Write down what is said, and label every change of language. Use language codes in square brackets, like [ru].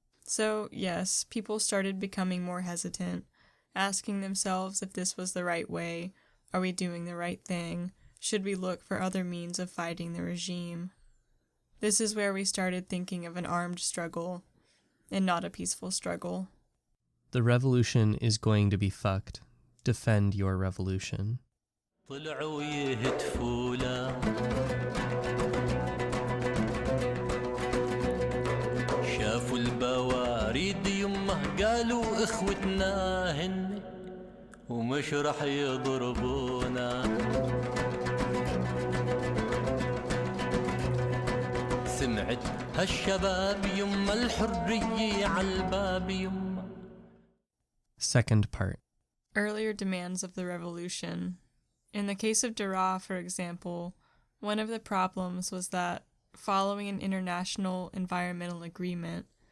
[en] So yes, people started becoming more hesitant, asking themselves if this was the right way. Are we doing the right thing? Should we look for other means of fighting the regime? This is where we started thinking of an armed struggle, and not a peaceful struggle. The revolution is going to be fucked. Defend your revolution. [ar] طلعوا يهتفوا له شافوا البواريد يمه قالوا اخوتنا هن ومش رح يضربونا سمعت هالشباب يمه الحرية عالباب يمه. [en] Second part. Earlier demands of the revolution. In the case of Daraa, for example, one of the problems was that, following an international environmental agreement,